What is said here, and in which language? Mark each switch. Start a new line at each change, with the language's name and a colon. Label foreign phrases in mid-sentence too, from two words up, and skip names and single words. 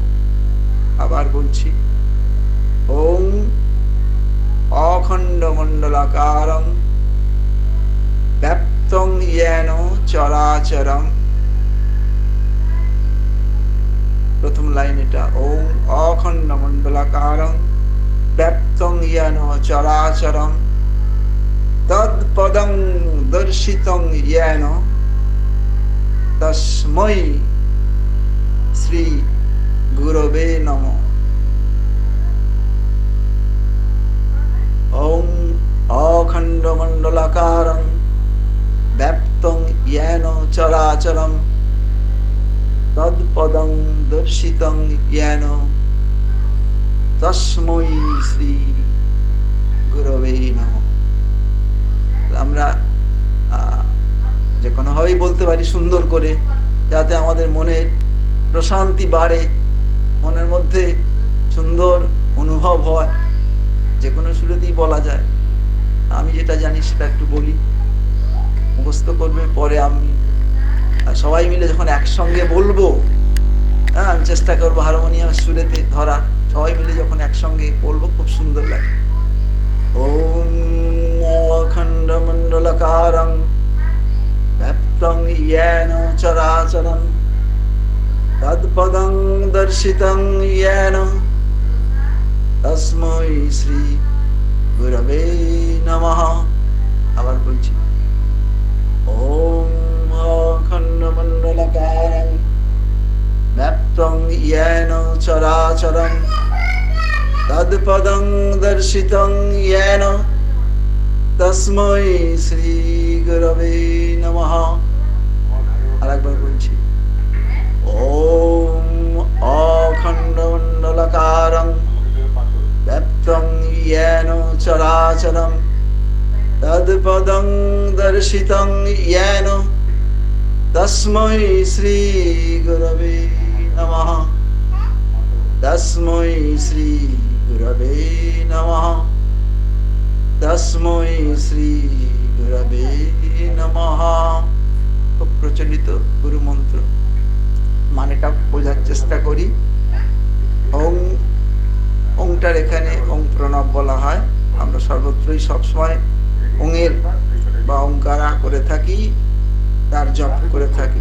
Bangla: আবার বলছি,
Sanskrit: ওম অখণ্ড মণ্ডলাকারং ব্যাপ্তং येन চরাচরম।
Bangla: প্রথম লাইন এটা,
Sanskrit: ওম অখণ্ড মণ্ডলাকারং ব্যাপ্তং येन চরাচরম তৎপদং দর্শিতং येन তস্मै শ্রী গুরবে নমঃ। ওম অখণ্ড মণ্ডলাকারং ব্যাপ্তং येन চরাচরম তৎপদং দর্শিতং येन তস্मै শ্রী গুরবে নমঃ।
Bangla: আমরা যে কোনো ভাবেই বলতে পারি সুন্দর করে, যাতে আমাদের মনের প্রশান্তি বাড়ে, মনের মধ্যে সুন্দর অনুভব হয়, যে কোনো সুরেতেই বলা যায়। আমি যেটা জানি সেটা একটু বলি, মুখস্থ করবে, পরে আমি সবাই মিলে যখন একসঙ্গে বলবো, হ্যাঁ, আমি চেষ্টা করবো হারমোনিয়াম সুরেতে ধরার। সবাই মিলে যখন একসঙ্গে বলবো খুব সুন্দর লাগে।
Sanskrit: ওম অখণ্ড মণ্ডলাকারং ব্যাপ্তং येन চরাচরং তৎপদং দর্শিতং येन তস্मै শ্রী গুরবে নমঃ।
Bangla: আবার বলছি,
Sanskrit: ওম অখণ্ড মণ্ডলাকারং ব্যাপ্তং येन চরাচরং তৎপদং দর্শিতং येन তস্मै শ্রী গুরবে নমঃ। আরেকবার বলছি, ওম অখণ্ড মণ্ডলাকারং ব্যাপ্তং येन চরাচরং তৎপদং দর্শিতং येन তস্मै শ্রী গুরবে নমঃ। তস্मै শ্রী গুরবে নমঃ। তস্मै শ্রী গুরবে নমঃ।
Bangla: খুব প্রচলিত গুরু মন্ত্র, মানেটা বোঝার চেষ্টা করি। ওং, ওংটার এখানে ওং প্রণব বলা হয়। আমরা সর্বত্রই সবসময় ওংয়ের বা ওঙ্কারা করে থাকি, তার জপ করে থাকি।